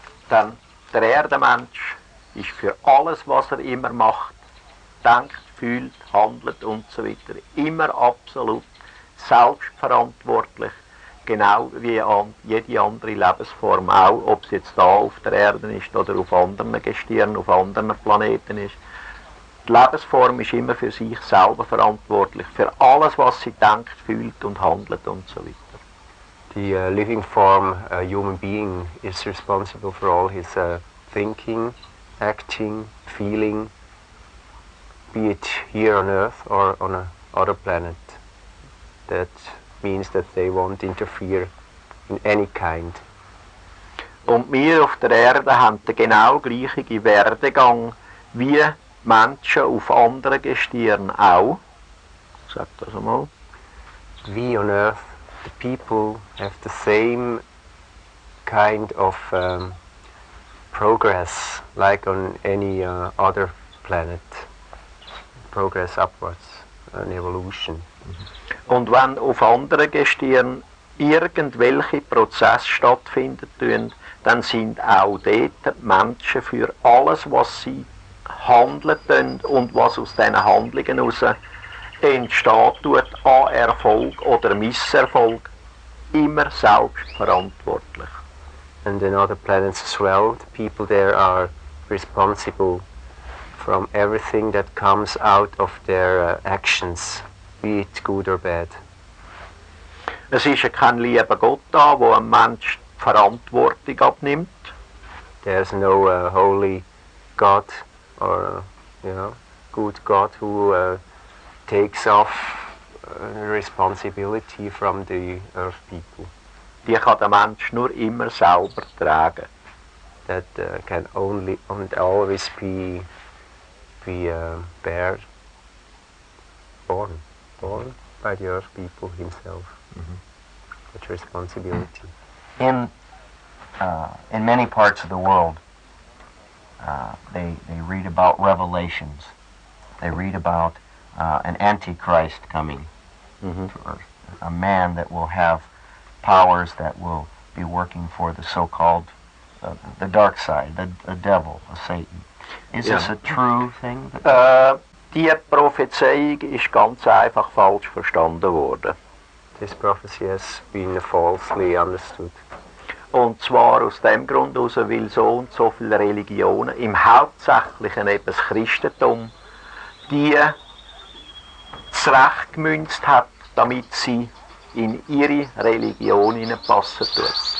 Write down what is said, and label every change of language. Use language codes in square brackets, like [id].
[de] Denn der Erdenmensch ist für alles, was er immer macht, denkt, fühlt, handelt und so weiter, immer absolut selbstverantwortlich, genau wie jede andere Lebensform auch, ob es jetzt da auf der Erde ist oder auf anderen Gestirnen, auf anderen Planeten ist. Die Lebensform ist immer für sich selber verantwortlich, für alles, was sie denkt, fühlt und handelt und so weiter. [en] The living form, human being, is responsible for all his thinking, acting, feeling, be it here on Earth or on a other planet. That means that they won't interfere in any kind. [de] Und wir auf der Erde haben den genau gleichen Werdegang wie Menschen auf anderen Gestirnen auch. Sag das einmal. [en] We on Earth, the people, have the same kind of progress like on any other planet. Progress upwards, an evolution. [de] Und wenn auf anderen Gestirnen irgendwelche Prozesse stattfinden, dann sind auch dort die Menschen für alles, was sie handeln und was aus diesen Handlungen heraus entsteht, an Erfolg oder Misserfolg, immer selbstverantwortlich. [en] And in other planets as well, the people there are responsible from everything that comes out of their actions, be it good or bad. [de] Es ist ja kein lieber Gott da, wo ein Mensch die Verantwortung abnimmt. [en] There's no holy God or good God who takes off responsibility from the earth people. [de] Die kann der Mensch nur immer selber tragen. [en] That can only and always be born by the earth people himself. That responsibility. In many parts of the world, they read about revelations. They read about an antichrist coming, or a man that will have powers that will be working for the so-called the dark side, the devil, Satan. Is this a true thing? [de] Die Prophezeiung ist ganz einfach falsch verstanden worden. [en] This prophecy has been falsely understood. [de] Und zwar aus dem Grund heraus, weil so und so viele Religionen, im Hauptsächlichen eben das Christentum, die zurechtgemünzt hat, damit sie in ihre Religion hineinpassen tut.